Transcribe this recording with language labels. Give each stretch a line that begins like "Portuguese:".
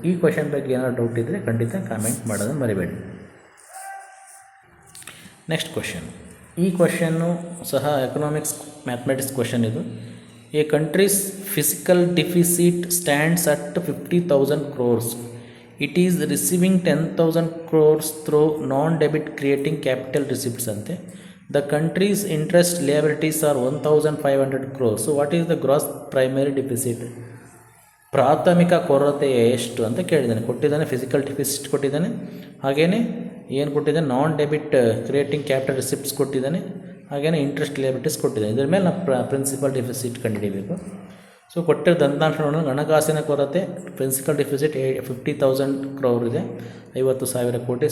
Kannada: ಈ ಕ್ವಶನ್ ಬಗ್ಗೆ ಏನಾದ್ರು ಡೌಟ್ ಇದ್ದರೆ ಖಂಡಿತ ಕಾಮೆಂಟ್ ಮಾಡೋದನ್ನು ಮರಿಬೇಡಿ. Next question. ಈ ಕ್ವಶನ್ನು ಸಹ ಎಕನಾಮಿಕ್ಸ್ ಮ್ಯಾಥಮೆಟಿಕ್ಸ್ ಕ್ವಶನ್ ಇದು.
English: A country's fiscal deficit stands at 50,000 crores. It is receiving 10,000 crores through non-debit creating capital receipts
Kannada: ante.
English: The country's interest liabilities are 1,500 crores. So what is the gross primary deficit?
Kannada: ಪ್ರಾಥಮಿಕ ಕೊರತೆ ಎಷ್ಟು ಅಂತ ಕೇಳಿದ್ದಾನೆ. ಕೊಟ್ಟಿದ್ದಾನೆ physical deficit ಕೊಟ್ಟಿದ್ದಾನೆ, ಹಾಗೆಯೇ ಏನು ಕೊಟ್ಟಿದ್ದಾನೆ, ನಾನ್ debit creating capital receipts ಕೊಟ್ಟಿದ್ದಾನೆ, ಹಾಗೆಯೇ ಇಂಟ್ರೆಸ್ಟ್ ಲಿಯಬಿಲಿಟೀಸ್ ಕೊಟ್ಟಿದ್ದಾನೆ. ಇದರ ಮೇಲೆ ನಾವು ಪ್ರಿನ್ಸಿಪಲ್ ಡೆಫಿಸಿಟ್ ಕಂಡುಹಿಡಿಯಬೇಕು. ಸೊ ಕೊಟ್ಟಿರೋ ದಂತಾಂಶಗಳನ್ನು ಹಣಕಾಸಿನ ಕೊರತೆ ಪ್ರಿನ್ಸಿಪಲ್ ಡೆಫಿಸಿಟ್ 50,000 crore ಇದೆ, 50,000 ಕೋಟಿ.